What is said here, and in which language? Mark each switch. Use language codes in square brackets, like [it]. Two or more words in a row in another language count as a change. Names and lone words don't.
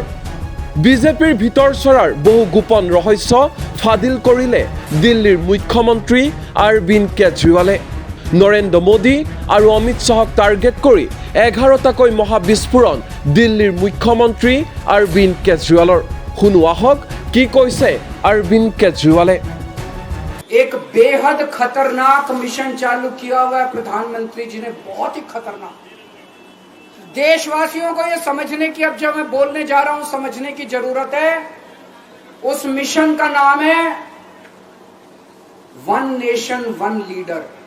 [as] বিজেপিৰ ভিতৰ চৰাৰ বহু গোপন ৰহস্য ফাদিল কৰিলে দিল্লীৰ মুখ্যমন্ত্ৰী অৰবিন্দ কেজৰিৱালে। নৰেন্দ্ৰ মোদী আৰু অমিত শ্বাহক টাৰ্গেট কৰি 11টাকৈ মহাবিস্ফোৰণ দিল্লীৰ মুখ্যমন্ত্ৰী অৰবিন্দ কেজৰিৱালৰ। শুনো আহক কি কৈছে অৰবিন্দ কেজৰিৱালে। [hi] एक बेहद खतरनाक मिशन चालू किया हुआ है प्रधानमंत्री जी ने, बहुत ही खतरनाक। देशवासियों को ये समझने की, अब जब मैं बोलने जा रहा हूं, समझने की जरूरत है। उस मिशन का नाम है वन नेशन वन लीडर।